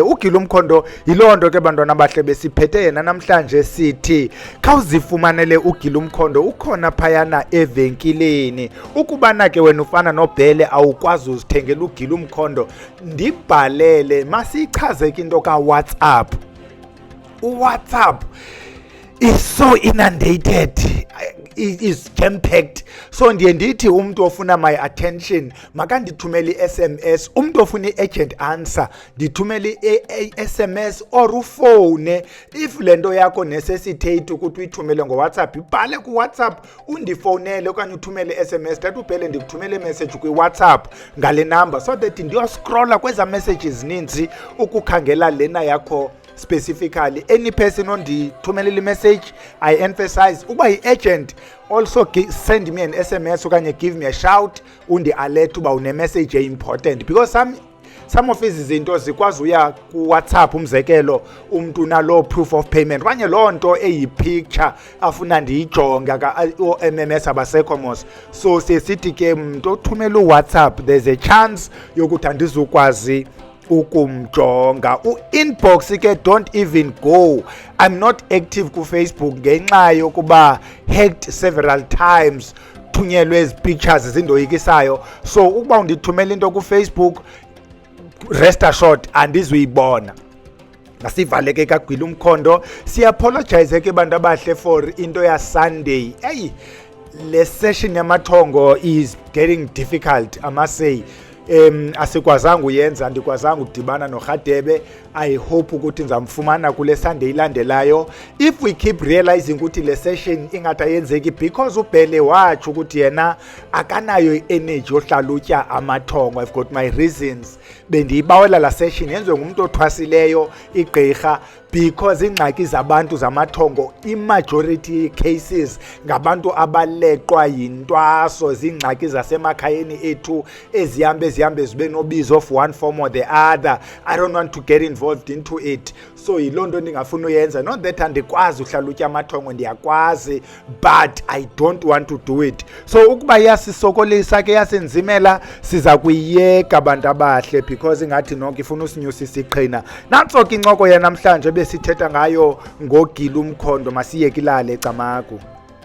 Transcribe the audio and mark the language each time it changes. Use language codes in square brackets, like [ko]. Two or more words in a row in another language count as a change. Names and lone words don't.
[xh] uGila Umkhondo yiloo nto ke bantwana bahle besiphethe yena namhlanje sithi khawuzifumanele uGila Umkhondo ukhona phayana evenkileni. Ukubana ke wena ufana noBhele awukwazi uzithengela uGila Umkhondo, ndibhalele masichaze ke into kaWhatsApp. [en] uWhatsApp is so inundated, is jam-packed. [xh] So ndiye ndithi umuntu ofuna [en] my attention [xh] makandithumele i-SMS. Umuntu ofuna i- [en] urgent answer [xh] ndithumele i-SMS or ufone. If le nto yakho necessitate ukuthi uyithumele ngowhatsapp, ibhale kuWhatsApp undifowunele okanye uthumele i-SMS. Thatha uBhele ndikuthumele imessage kwiWhatsApp ngale number [en] so that [xh] ndiyoscrolla kweza messages ninzi ukukhangela lena yakho specifically. [en] Any person ondithumelela message, I emphasize [xh] uba yi-agent, [en] also send me an SMS okanye give me a shout [xh] undi-alert uba une-message [en] important, because some of [xh] ezi zinto zikwazi uya kuWhatsApp. Umzekelo umntu unaloo [en] proof of payment [xh] okanye loo nto eyi-picture afuna ndiyijonge, o-MMS abasekho mos. So sesithi ke mntu othumela uWhatsApp [en] there's a chance [xh] yokuthi andizukwazi ukumjonga. U-inbox ke [en] don't even go. I'm not active [xh] kuFacebook ngenxa yokuba [en] hacked several times, [xh] thunyelwe ezi pictures zindoyikisayo. So ukuba undithumela into kuFacebook, [en] rest assured [xh] andizuyibona. Masivaleke kaGila Umkhondo. Siapologize ke bantu abahle for into ya Sunday. [en] Hey, [xh] le session yamathongo [en] is getting difficult, I must say. [xh] Asikwazanga uyenza, andikwazanga udibana noRhadebe. [en] I hope [xh] ukuthi nizamfumana kule Sunday ilandelayo. [en] If we keep realizing [xh] ukuthi le session ingathi ayenzeki because uBhele watsho ukuthi yena akanayo i-energy yohlalutya amathongo, [en] I've got my reasons, [xh] bendiyibawela la session yenziwe ngumuntu othwasileyo, igqirha, because ingxaki zabantu zamathongo [en] i-majority cases [xh] ngabantu abaleqwa yintwaso, zingxaki zasemakhayeni ethu ezihambe zibe nobizo [en] of one form or the other. I don't want to get involved into it. [xh] So yiloo nto ndingafuna uyenza. [en] Not that [xh] andikwazi uhlalutya amathongo, ndiyakwazi, [en] but I don't want to do it. [xh] So ukuba yasisokolisa ke yasenzimela, siza kuyiyeka bantu abahle, because ingathi noko ifuna usinyusisa iqhina. Nantso ke incoko yanamhlanje besithetha ngayo ngoGila uMkhondo. Masiyeke ilale Camagu.